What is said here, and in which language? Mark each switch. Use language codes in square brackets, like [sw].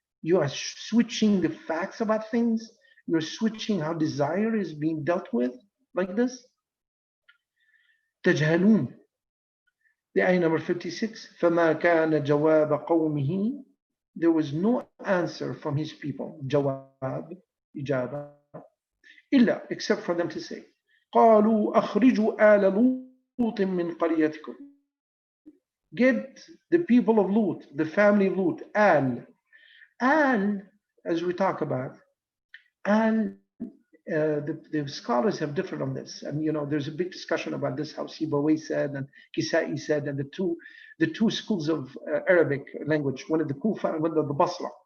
[en] You are switching the facts about things, you're switching how desire is being dealt with like this. تجهلون. The ayah number 56. [ar] فَمَا كَانَ جَوَابَ قَوْمِهِ. [en] There was no answer from his people. Jawab, ijaba. [ar] إلا, [en] except for them to say, [ar] قالوا أخرجوا آل لوط من قريتكم. [en] Get the people of Lut, the family of Lut, Al. Al, as we talk about, Al, the scholars have differed on this, and there's a big discussion about this. How Sibawayh said and Kisai said, and the two schools of Arabic language, one of the Kufa and one of the Basra.